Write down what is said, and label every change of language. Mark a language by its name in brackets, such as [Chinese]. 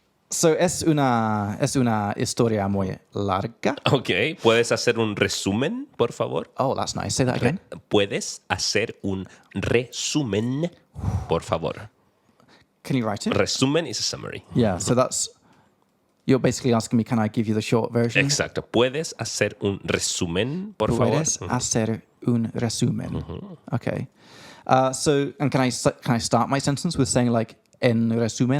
[Spanish] So es una historia muy larga. Ok, ¿puedes hacer un resumen, por favor? [English] Oh, that's nice. Say that again. [Spanish] ¿Puedes hacer un resumen, por favor? [English] Can you write it? Resumen is a summary. Yeah, so that's... You're basically asking me, can I give you the short version? [Spanish] Exacto. ¿Puedes hacer un resumen, por favor? Puedes hacer un resumen. [English] Okay. So, and can I start my sentence with saying like [Spanish] en resumen?